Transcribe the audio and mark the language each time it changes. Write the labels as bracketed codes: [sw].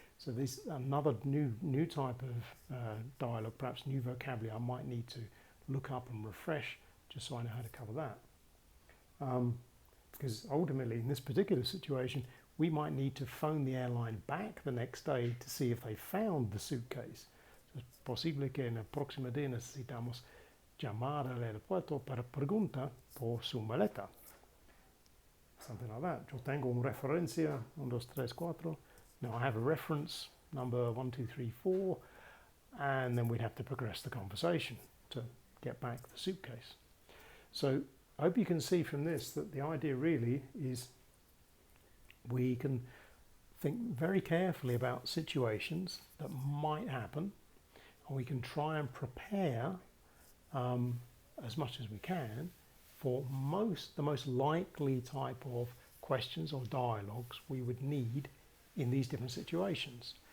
[en] So this another new type of dialogue, perhaps new vocabulary I might need to look up and refresh just so I know how to cover that. Because ultimately in this particular situation, we might need to phone the airline back the next day to see if they found the suitcase. [es] So es posible que en el próximo día necesitamos llamar al aeropuerto para preguntar por su maleta. [en] Something like that. [es] Yo tengo una referencia, 1, 2, 3, 4. [en] Now I have a reference, number 1, 2, 3, 4, and then we'd have to progress the conversation to get back the suitcase. So I hope you can see from this that the idea really is we can think very carefully about situations that might happen, and we can try and prepare as much as we can for the most likely type of questions or dialogues we would need in these different situations.